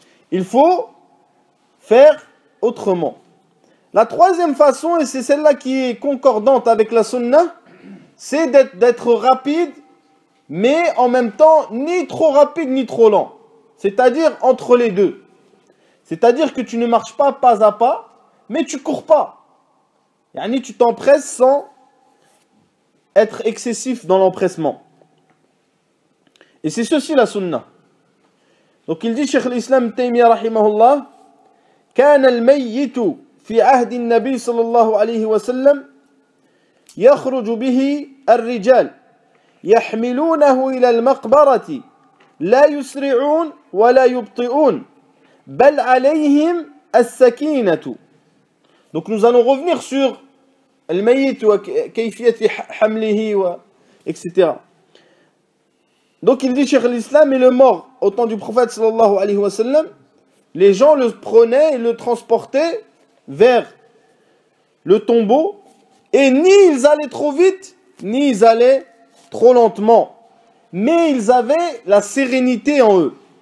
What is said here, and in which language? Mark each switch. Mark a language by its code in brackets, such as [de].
[fr] Il faut faire autrement. La troisième façon, et c'est celle-là qui est concordante avec la sunna, c'est d'être rapide, mais en même temps, ni trop rapide, ni trop lent. C'est-à-dire entre les deux. C'est-à-dire que tu ne marches pas à pas, mais tu cours pas. Yani tu t'empresses sans être excessif dans l'empressement. Et c'est ceci la sunna. Donc il dit, [ar] Cheikh l'Islam Taymiyyah rahimahullah, كان الميت في عهد النبي صلى الله عليه وسلم يخرج به الرجال يحملونه إلى المقبرة لا يسرعون ولا يبطئون بل عليهم السكينة. [fr] Donc nous allons revenir sur [ar] الميت وكيفية حمله [fr] etc. Donc il dit Cheikh l'Islam, et le mort au temps du prophète sallallahu alayhi wa sallam, les gens le prenaient et le transportaient vers le tombeau, et ni ils allaient trop vite, ni ils allaient trop lentement, mais ils avaient la sérénité en eux.